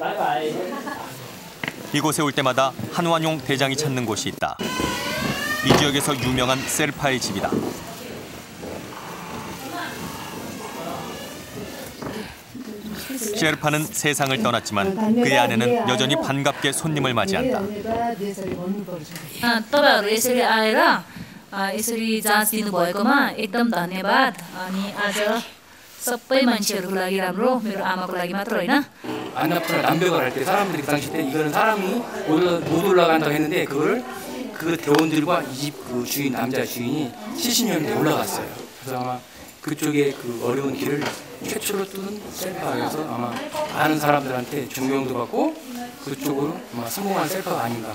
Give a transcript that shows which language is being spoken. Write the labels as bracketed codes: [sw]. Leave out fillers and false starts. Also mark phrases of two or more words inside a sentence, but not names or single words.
[ko] 이곳에 올 때마다 한완용 대장이 찾는 곳이 있다. 이 지역에서 유명한 셰르파의 집이다. 셰르파는 세상을 떠났지만 그의 아내는 여전히 반갑게 손님을 맞이한다. [ne] यसरी जाँच दिनुभएकोमा एकदम धन्यवाद अनि आज सबै मान्छेहरूको लागि राम्रो मेरो आमाको लागि मात्र होइन [ko] 안나푸나 남벽을 할 때 사람들이 그 당시 때 이거는 사람이 못 올라간다고 했는데 그 대원들과 이 집 그 주인 남자 주인이 70년대 올라갔어요. 그래서 아마 그쪽에 그 어려운 길을 최초로 뚫은 셀파여서 아마 많은 사람들한테 존경도 받고 그쪽으로 아마 성공한 셀파가 아닌가.